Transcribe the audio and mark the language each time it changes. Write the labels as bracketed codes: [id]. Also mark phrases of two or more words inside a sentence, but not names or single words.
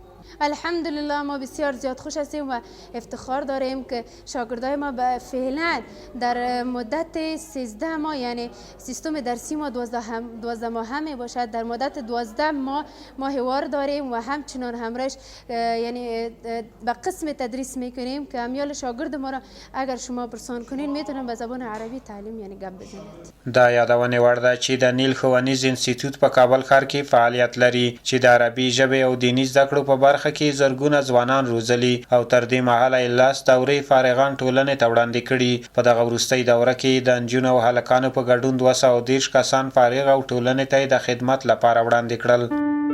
[fa] الحمدلله ما بسیار زیاد خوش هستیم و افتخار داریم که شاگردای ما فعلا در مدت 13 ماه یعنی سیستم درسی ما 12 ماه می باشد. در مدت 12 ماه ماهوار داریم و همچنان همراهش یعنی به قسم تدریس میکنیم که امیال شاگرد ما را اگر شما پرسان کنین میتونن به زبان عربی تعلیم یعنی گپ بزنید. [ps] دا یادونه وړ ده چې د نیل ښوونیز انسټیټیوټ په کابل ښار کې فعالیت لري چې د عربي ژبې او دیني زده کړو په برخه کې زرګونه ځوانان روزلي او تر دې مهاله یې 10 دورې فارغان ټولنې ته وړاندې کړي. په دغه وروستۍ دوره کې د نجونو او هلکانو په ګډون 230 کسان فارغ او ټولنې ته د خدمت لپاره وړاندې کړل.